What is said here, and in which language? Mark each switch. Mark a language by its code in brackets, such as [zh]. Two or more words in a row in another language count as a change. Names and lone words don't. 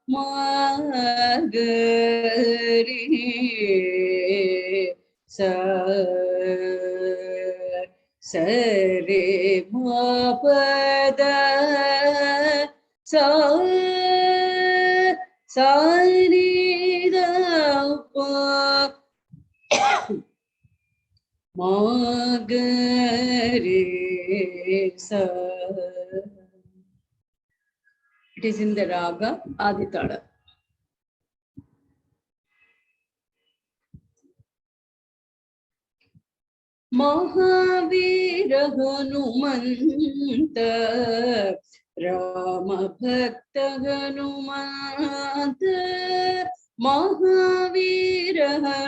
[en] Magari Sa Sari Mapa Da Sa Sani Da Pa Magare Sa. It is in the Raga Aditala. [sa] Mahavira Hanumanta Rama Bhakta Hanumanta Mahavira